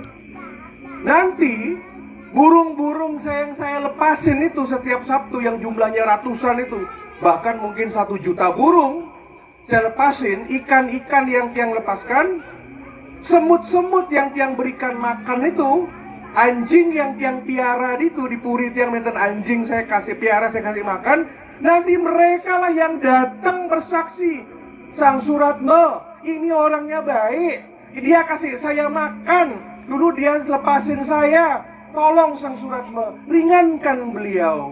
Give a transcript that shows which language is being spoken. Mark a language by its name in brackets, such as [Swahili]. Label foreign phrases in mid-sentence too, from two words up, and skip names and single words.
[Indonesian] Nanti burung-burung yang saya lepasin itu setiap Sabtu yang jumlahnya ratusan itu, bahkan mungkin 1 juta burung, saya lepasin, ikan-ikan yang tiang lepaskan, semut-semut yang tiang berikan makan itu, anjing yang tiang piara itu, di puri [Balinese] tiang menten [Indonesian] anjing saya kasih piara, saya kasih makan, nanti mereka lah yang datang bersaksi. Sang Suratma, ini orangnya baik, dia kasih saya makan, dulu dia lepasin saya, tolong Sang Suratma, ringankan beliau.